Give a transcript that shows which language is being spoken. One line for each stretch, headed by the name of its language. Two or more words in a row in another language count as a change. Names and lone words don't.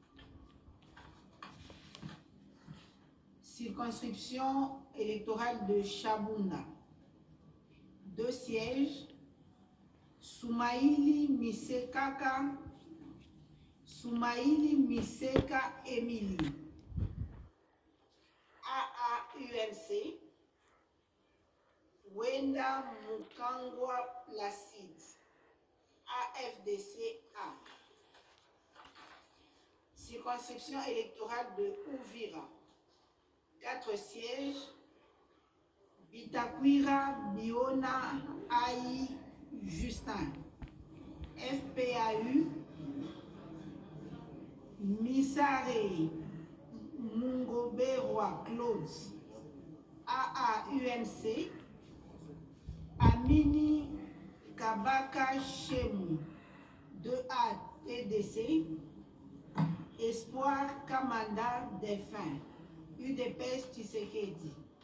French: Circonscription électorale de Chabunda, 2 sièges, Soumaïli Miseka Emily, AAUNC, Wenda Mukangwa Placide, AFDCA. Circonscription électorale de Ouvira, 4 sièges, Bitakwira Biona Aïe Justin, FPAU, Misare Mungoberwa Claude, AAUNC, Amini Kabaka Chemu, 2A TDC, Espoir Kamanda Défunt, UDPS Tshisekedi.